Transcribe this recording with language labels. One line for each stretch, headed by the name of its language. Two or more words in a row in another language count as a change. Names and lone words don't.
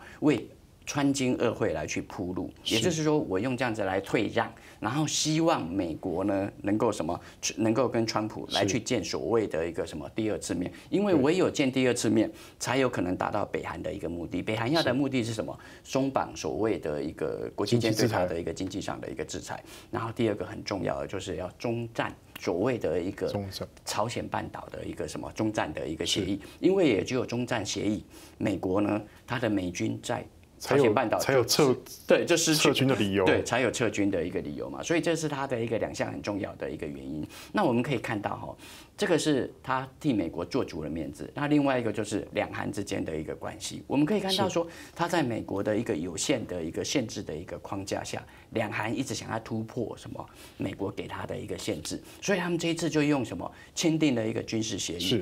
Chinese: 為川金二會來去鋪路，也就是說，我用這樣子來退讓，然後希望美國呢能夠什麼，能夠跟川普來去見所謂的一個什麼第二次面，因為唯有見第二次面，才有可能達到北韓的一個目的。北韓要的目的是什麼？鬆綁所謂的一個國際間對它的一個經濟上的一個制裁。然後第二個很重要的就是要終戰所謂的一個朝鮮半島的一個什麼終戰的一個協議，因為也只有終戰協議，美國呢，它的美軍在朝鲜半岛才有对，就失去撤军的理由，对，才有撤军的一个理由嘛。所以这是他的一个2项很重要的一个原因。那我们可以看到哈，这个是他替美国做足了面子。那另外一个就是两韩之间的一个关系，我们可以看到说，他在美国的一个有限的一个限制的一个框架下，两韩一直想要突破什么美国给他的一个限制，所以他们这一次就用什么签订了一个军事协议。